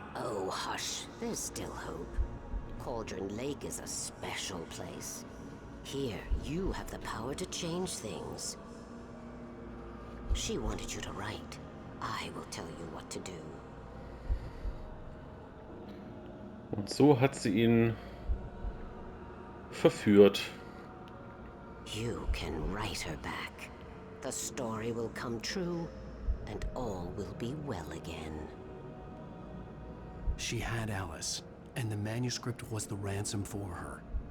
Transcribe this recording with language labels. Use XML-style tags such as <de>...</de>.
<en>Oh, hush. There's still hope. Cauldron Lake is a special place. Here, you have the power to change things. She wanted you to write. I will tell you what to do.</en> <de>Und so hat sie ihn verführt.</de> <en>You can write her back. The story will come true, and all will be well again. She had Alice, and the manuscript was the ransom for her.</en>